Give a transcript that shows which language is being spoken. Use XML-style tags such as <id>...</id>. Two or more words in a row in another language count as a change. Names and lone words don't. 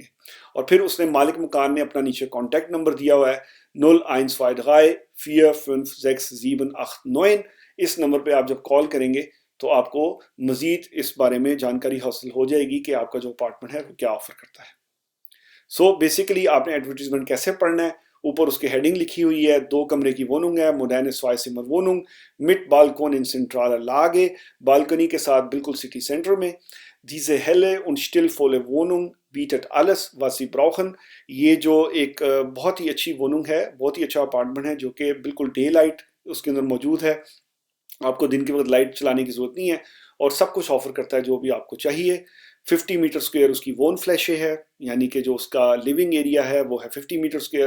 <ur>اور پھر اس نے، مالک مکان نے اپنا نیچے کانٹیکٹ نمبر دیا ہوا ہے 0123456789، اس نمبر پہ آپ جب کال کریں گے تو آپ کو مزید اس بارے میں جانکاری حاصل ہو جائے گی کہ آپ کا جو اپارٹمنٹ ہے وہ کیا آفر کرتا ہے. سو بیسکلی آپ نے ایڈورٹائزمنٹ کیسے پڑھنا ہے، اوپر اس کی ہیڈنگ لکھی ہوئی ہے، 2 کمرے کی ووہنونگ ہے,</ur> <de>Moderne Zweizimmerwohnung mit Balkon in zentraler Lage,</de> <ur>بالکونی کے ساتھ بالکل سٹی سینٹر میں.</ur> <de>diese helle und stillvolle Wohnung bietet alles was Sie brauchen,</de> <ur>یہ جو ایک بہت ہی اچھی ووہنونگ ہے، بہت ہی اچھا اپارٹمنٹ ہے جو کہ بالکل</ur> <en>day light</en> <ur>اس کے اندر موجود ہے، آپ کو دن کے وقت لائٹ چلانے کی ضرورت نہیں ہے، اور سب کچھ آفر کرتا ہے جو بھی آپ کو چاہیے. 50</ur> <en>metre square</en> <ur>اس کی</ur> <de>Wohnfläche</de> <ur>ہے، یعنی کہ جو اس کا</ur> <en>living area</en> <ur>ہے وہ ہے 50</ur> <en>metre square.</en>